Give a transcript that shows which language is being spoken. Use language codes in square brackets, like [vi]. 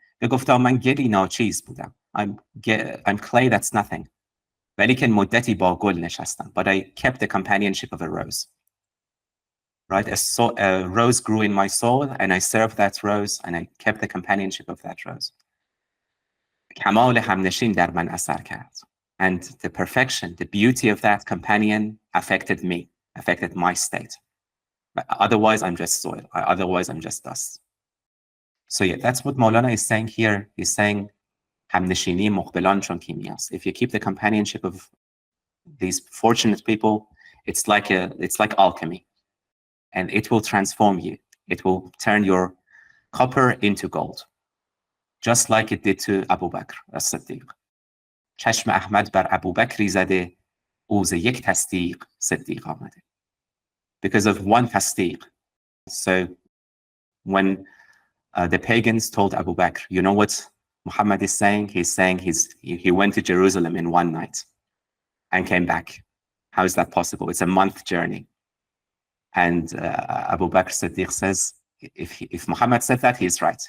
[fa] گفتم من گلی ناچیز بودم. [en] I'm clay that's nothing. [fa] ولی که مدتی با گل نشستم. [en] But I kept the companionship of a rose. Right? A rose grew in my soul and I served that rose and I kept the companionship of that rose. [fa] کمال همنشین در من اثر کرد. [en] And the perfection, the beauty of that companion affected me, affected my state. But otherwise, I'm just soil. Otherwise, I'm just dust. So yeah, that's what Mawlana is saying here. He's saying, [fa] همنشینی مقبلان چون کیمیاست. [en] If you keep the companionship of these fortunate people, it's like alchemy. And it will transform you. It will turn your copper into gold. Just like it did to Abu Bakr as-Siddiq. [fa] چشم احمد بر ابو بکری زده او ز یک تصدیق صدیق آمده. [en] Because of one tasdiq. So when the pagans told Abu Bakr, you know what Muhammad is saying? He's saying he went to Jerusalem in one night and came back. How is that possible? It's a month journey. And Abu Bakr Siddiq says, if Muhammad said that, he's right.